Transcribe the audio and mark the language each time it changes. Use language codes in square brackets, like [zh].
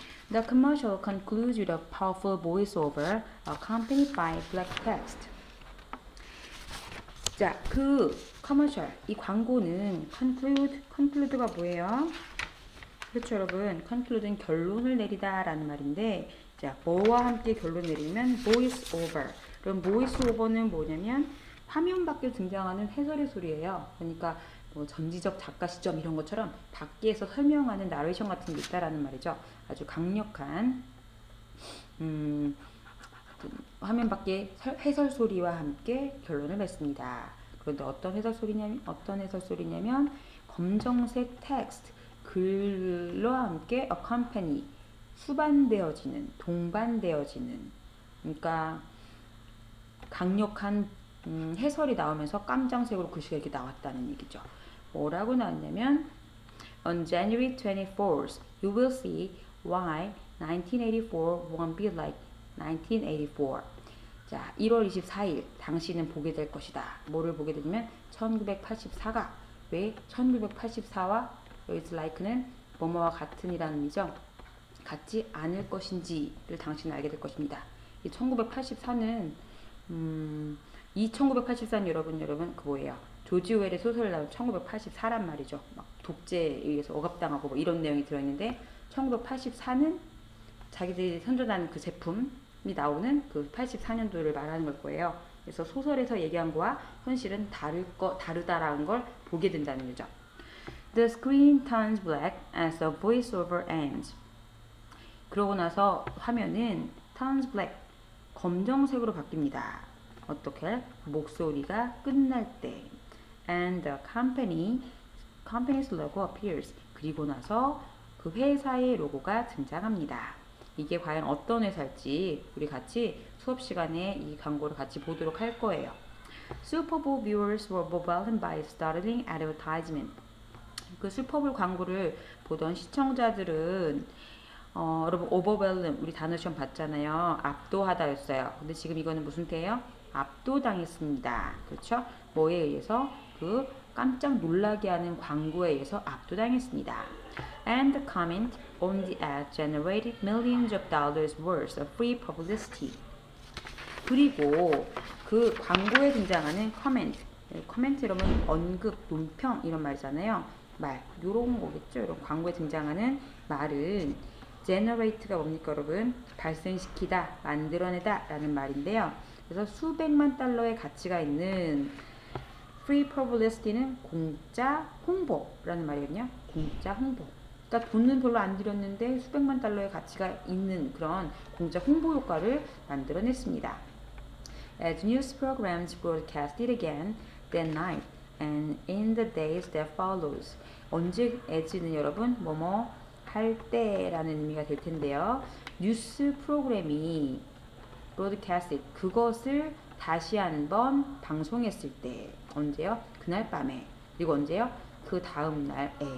[en] The commercial concludes with a powerful voiceover accompanied by black text. [ko] 자, 그 커머셜, 이 광고는 conclude가 뭐예요? 그렇죠, 여러분. conclude는 결론을 내리다 라는 말인데, 자, 뭐와 함께 결론 내리면 voice over. 그럼 voice over는 뭐냐면 화면 밖에 등장하는 해설의 소리예요. 그러니까 뭐 전지적 작가 시점 이런 것처럼 밖에서 설명하는 나레이션 같은 게 있다라는 말이죠. 아주 강력한 화면 밖에 해설 소리와 함께 결론을 맺습니다. 그런데 어떤 해설 소리냐면 검정색 텍스트, 글과 함께 accompany, 수반되어지는, 동반되어지는, 그러니까 강력한 해설이 나오면서 깜장색으로 글씨가 이렇게 나왔다는 얘기죠. [en] 뭐라고 나왔냐면 On January 24th, you will see why 1984 won't be like 1984. [ko] 자, 1월 24일 당신은 보게 될 것이다. 뭐를 보게 되냐면 1984가 왜 1984와 여기서 like는 뭐뭐와 같은이라는 의미죠. 같지 않을 것인지를 당신은 알게 될 것입니다. 이 1984는 이 1984는 여러분 그 뭐예요? 조지 오웰의 소설을 나온 1984란 말이죠. 막 독재에 의해서 억압당하고 뭐 이런 내용이 들어있는데 1984는 자기들이 선전하는 그 제품이 나오는 그 84년도를 말하는 걸 거예요. 그래서 소설에서 얘기한 거와 현실은 다르다라는 걸 보게 된다는 거죠. [en] The screen turns black as the voiceover ends. [ko] 그러고 나서 화면은 [en] turns black, [ko] 검정색으로 바뀝니다. 어떻게? 목소리가 끝날 때. [en] And the company's logo appears. [ko] 그리고 나서 그 회사의 로고가 등장합니다. 이게 과연 어떤 회사일지 우리 같이 수업 시간에 이 광고를 같이 보도록 할 거예요. [en] Super Bowl viewers were overwhelmed by startling advertisement. [ko] 그 슈퍼볼 광고를 보던 시청자들은 여러분 overwhelm 우리 단어 시험 봤잖아요. 압도하다였어요. 근데 지금 이거는 무슨 때예요? 압도당했습니다. 그렇죠? 뭐에 의해서? 그 깜짝 놀라게 하는 광고에 의해서 압도당했습니다. [en] And the comment on the ad generated millions of dollars worth of free publicity. [ko] 그리고 그 광고에 등장하는 커멘트 여러분 언급, 논평 이런 말이잖아요. 말, 요런 거겠죠. 이런 광고에 등장하는 말은 generate가 뭡니까 여러분? 발생시키다, 만들어내다 라는 말인데요. 그래서 수백만 달러의 가치가 있는 [en] free publicity [ko] 는 공짜 홍보라는 말이거든요. 공짜 홍보. 그러니까 돈은 별로 안 들였는데 수백만 달러의 가치가 있는 그런 공짜 홍보 효과를 만들어냈습니다. [en] As news programs broadcasted again that night and in the days that follows. [ko] 언제 as는 여러분 뭐뭐 할 때라는 의미가 될 텐데요. 뉴스 프로그램이 broadcasted 그것을 다시 한번 방송했을 때 언제요? 그날 밤에. 그리고 언제요? 그 다음 날에.